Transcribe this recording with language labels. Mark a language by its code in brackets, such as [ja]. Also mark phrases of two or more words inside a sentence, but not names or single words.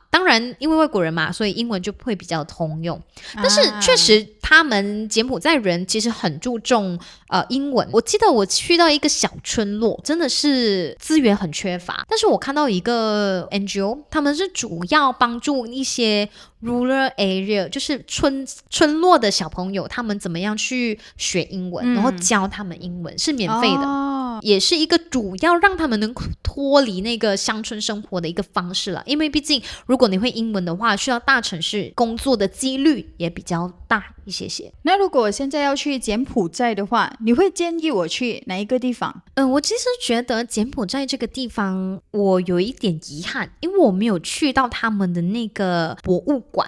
[zh] 當然因为外國人嘛，所以英文就會比較通用，但是確實他們柬埔寨人其實很注重英文。我記得我去到一個小村落，真的是資源很缺乏，但是我看到一個 NGO， 他們是主要幫助一些 [en] rural area， [zh] 就是村落的小朋友，他們怎麼樣去學英文，然後教他們英文，是免費的，也是一個主要讓他們能脫離那個鄉村生活的一個方式了。因為畢竟如果你會英文的話，去到大城市工作的幾率也比較大一些些。那如果我現在要去柬埔寨的話，你會建議我去哪一個地方？我其實覺得柬埔寨這個地方我有一點遺憾，因為我沒有去到他們的那個博物館。